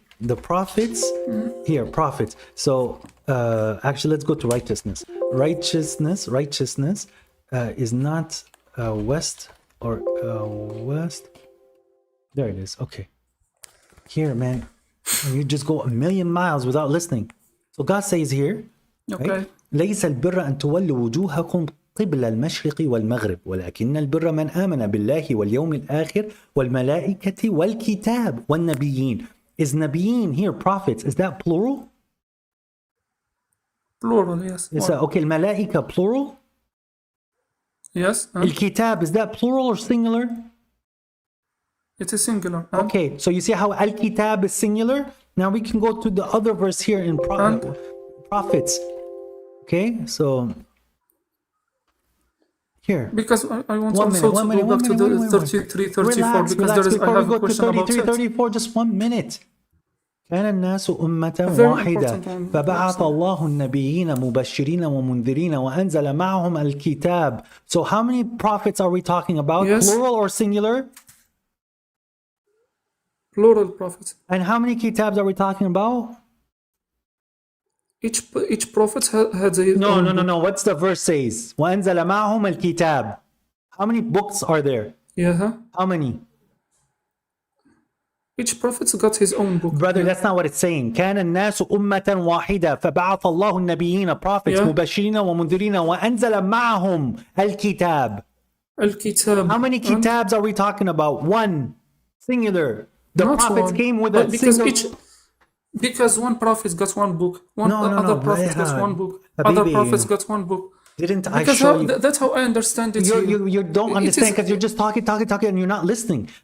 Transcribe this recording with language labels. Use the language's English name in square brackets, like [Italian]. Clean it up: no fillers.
[English] The prophets, here, prophets. So, actually, let's go to righteousness. Righteousness is not west or west. There it is. Okay. Here, man, you just go a million miles without listening. So God says here, Okay. [Arabic] ليس البر أن تولوا وجوهكم قبل المشرق والمغرب ولكن البر من آمن بالله واليوم الآخر والملائكة والكتاب والنبيين. [English] Is نبيين here prophets? Is that plural? Plural, yes. Is that, okay, الملائكة plural? Yes. الكتاب, is that plural or singular? It is singular. Okay, so you see how al-kitab is singular? Now we can go to the other verse here in prophets. Okay, so here. Because I want also to go back to the 33, 34 because I have a question about it. 34, just 1 minute. [Arabic] كان الناس أمة واحدة فبعث الله النبيين مبشرين ومنذرين وأنزل معهم الكتاب. [English] So how many prophets are we talking about? Yes. Plural or singular? Plural prophets. And how many kitabs are we talking about? Each prophet has a No. What's the verse says? [Arabic] وأنزل معهم الكتاب. [English] How many books are there? Yeah. How many? Each prophet's got his own book. Brother, that's not what it's saying. [Arabic] كان الناس أمة واحدة فبعث الله النبيين prophets مبشرين ومنذرين وأنزل معهم الكتاب. الكتاب. [English] How many kitabs are we talking about? One. Singular. The prophets came with a single... Because one prophet got one book. Other prophets got one book. Other prophets got one book. Didn't I show you? That's how I understand it. You don't understand because you're just talking, and you're not listening.